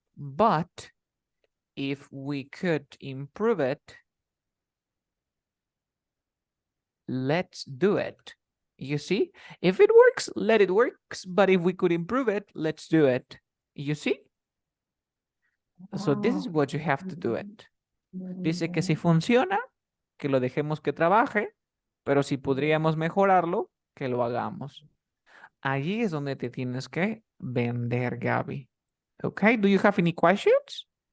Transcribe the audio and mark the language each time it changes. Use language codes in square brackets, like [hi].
[en] But if we could improve it, let's do it. You see, if it works, let it works. But if we could improve it, let's do it. You see? So this is what you have to do it. [es] Dice que si funciona, que lo dejemos que trabaje, pero si podríamos mejorarlo, que lo hagamos. Allí es donde te tienes que vender, Gaby. [en] Okay, do you have any questions?